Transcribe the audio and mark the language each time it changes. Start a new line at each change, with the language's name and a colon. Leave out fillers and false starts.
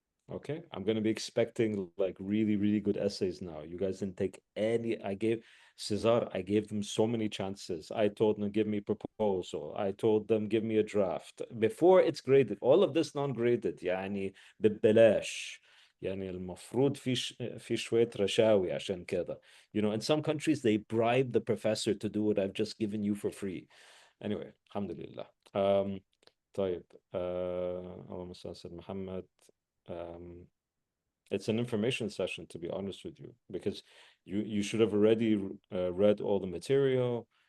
English: Okay, I'm going to be expecting like really, really good essays now. You guys didn't take any. I gave Cesar, I gave them so many chances. I told them, give me proposal. I told them, give me a draft. Before it's graded, all of this non-graded.
Arabic: يعني ببلاش. يعني المفروض في شوية رشاوي عشان كده.
English: You know, in some countries, they bribe the professor to do what I've just given you for free. Anyway,
Arabic: alhamdulillah. طيب. اللهم صل على سيدنا محمد.
English: It's an information session, to be honest with you, because you should have already read all the material.